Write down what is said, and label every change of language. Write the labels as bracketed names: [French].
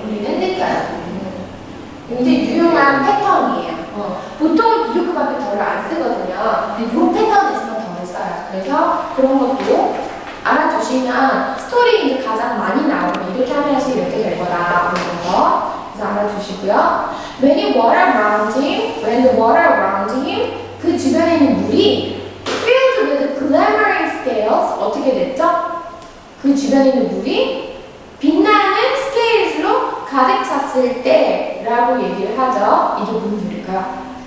[Korean] 우리는 느껴요. 굉장히 유용한 패턴이에요. 보통 비교급 앞에 덜을 안 쓰거든요. 근데 이 패턴에서만 덜을 써요. 그래서 그런 것도 알아두시면 스토리 이제 가장 많이 나오고 이렇게 하면서 이렇게 될 거다. 그래서 알아두시고요. [English] When the water around him, [Korean] 그 주변에 있는 물이 [English] filled with glimmering scales. [Korean] 어떻게 됐죠? 그 주변에 있는 물이 빛나는 스케일스로 가득 찼을 때라고 얘기를 하죠. 이게 무슨 소리일까요?